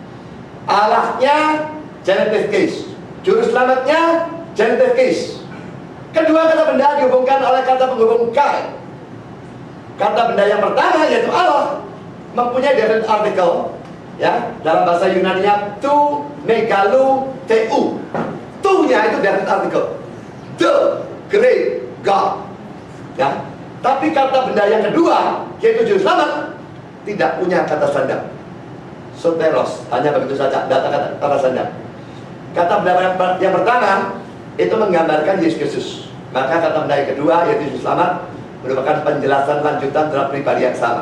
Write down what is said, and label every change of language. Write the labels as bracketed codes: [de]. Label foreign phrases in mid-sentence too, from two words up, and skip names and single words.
[id] Allahnya [en] genitive case, [id] juru selamatnya [en] genitive case. [id] Kedua kata benda dihubungkan oleh kata penghubung kai. Kata benda yang pertama yaitu Allah mempunyai [en] definite article [id] ya, dalam bahasa Yunani-nya [el] τοῦ μεγάλου τοῦ. [id] Tu-nya itu [en] definite article. The great God. [id] Ya. Tapi kata benda yang kedua yaitu juru selamat tidak punya kata sandang. Soteros, hanya begitu saja, kata sandang. Kata benda yang pertama itu menggambarkan Yesus Kristus. Maka kata benda yang kedua yaitu juru selamat merupakan penjelasan lanjutan terhadap pribadi yang sama.